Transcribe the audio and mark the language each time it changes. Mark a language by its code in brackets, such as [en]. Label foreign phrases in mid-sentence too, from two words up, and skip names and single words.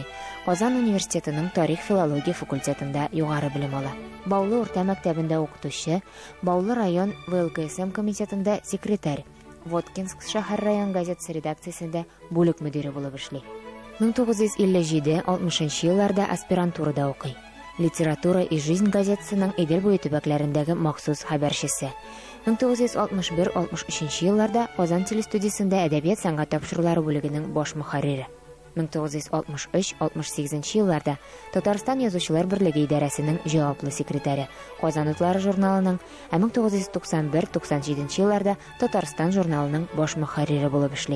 [tt] Казан университетының тарих-филология факультетында югары белем ала. Баулы урта мәктәбендә укытучы, Баулы район ВЛКСМ комитетында секретарь, Воткинск шәһәр район газетасы редакциясендә бүлек мөдире булып эшли. 1957-60 елларда аспирантурада укый. Литература и жизнь газетасының Идел буе төбәкләрендәге махсус хәбәрчесе. 1961-63 елларда Казан телестудиясендә әдәбият сәнгать тапшырулары бүлегенең баш мөхәррире. 1963-68 елларда Татарстан язучылар берлеге идарәсенең җаваплы секретаре, Казан утлары журналының, 1991-97 елларда Татарстан журналының баш мөхәррире булып эшли.